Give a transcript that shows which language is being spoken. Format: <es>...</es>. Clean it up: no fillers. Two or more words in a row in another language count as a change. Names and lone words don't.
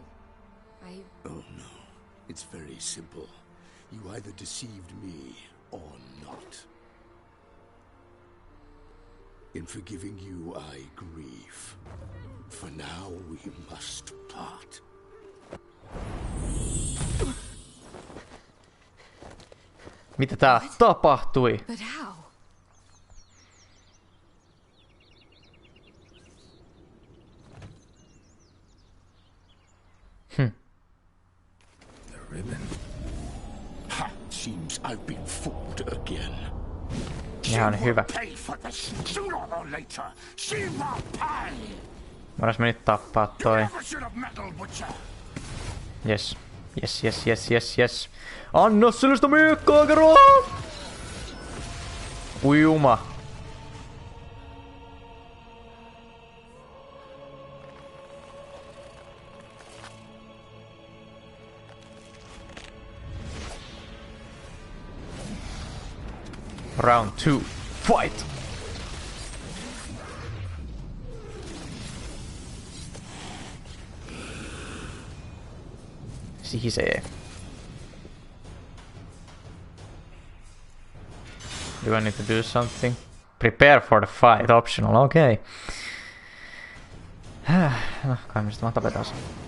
<en>Oh no, it's very simple. You either deceived me or not. In forgiving you, I grieve. For now, we must part.</en> <fi>Mitä täällä tapahtui?</fi> <en>But how? The ribbon. Ha! Seems I've been fooled again.</en> <fi>Ihan hyvä.</fi> <en>Pay for this sooner or later. She will pay.</en> <fi>Voidaan me nyt tappaa toi.</fi> <en>Yes. Yes.</en> <fi>Anna sellaista miekkaa, kerro! Ujuma.</fi> <en>Round 2. Fight!</en> <fi>Sihisee.</fi> <en>Do I need to do something? Prepare for the fight, optional, okay.</en> <fi>No, kai me sit vaan tapetaan sen.</fi>